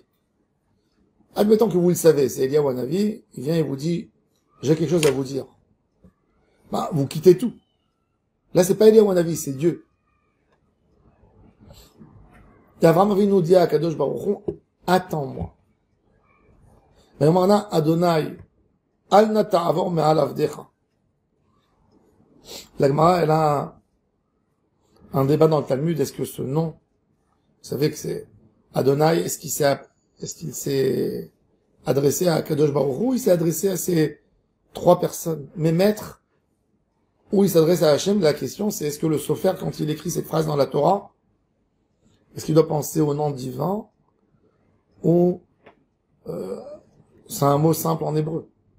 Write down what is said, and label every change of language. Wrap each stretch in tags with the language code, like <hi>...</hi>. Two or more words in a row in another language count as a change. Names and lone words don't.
<fr>Admettons que vous le savez, c'est Eliyahu Hanavi, il vient et vous dit, j'ai quelque chose à vous dire. Bah, vous quittez tout. Là, c'est pas Eliyahu Hanavi, c'est Dieu. Et Avraham Avinu dit à</fr> <he>קדוש ברוך הוא,</he> <fr>attends-moi. Mais maintenant,</fr> <he>אדני, אל נא תעבור מעל עבדך.</he> <fr>La Gemara, elle a un débat dans le Talmud, est-ce que ce nom, vous savez que c'est Adonai, est-ce qu'il s'est adressé à</fr> <he>קדוש ברוך הוא,</he> <fr>il s'est adressé à ces 3 personnes, mes maîtres, ou il s'adresse à Hachem, la question c'est est-ce que le Sofer, quand il écrit cette phrase dans la Torah, est-ce qu'il doit penser au nom divin, ou c'est un mot simple en hébreu.</fr>